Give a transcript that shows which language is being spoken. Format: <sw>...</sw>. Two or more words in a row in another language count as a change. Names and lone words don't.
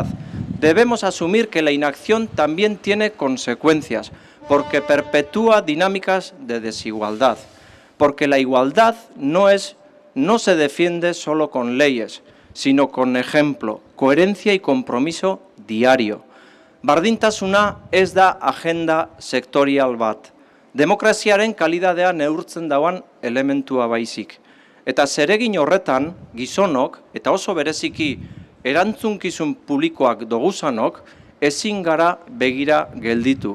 <es>Debemos asumir que la inacción también tiene consecuencias, porque perpetúa dinámicas de desigualdad, porque la igualdad no se defiende solo con leyes, sino con ejemplo, coherencia y compromiso diario.</es> <eu>Bardintasuna ez da agenda sektorial bat. Demokraziaren kalidadea neurtzen dauan elementua baizik. Eta zeregin horretan, gizonok, eta oso bereziki erantzunkizun publikoak doguzanok, ezin gara begira gelditu.</eu>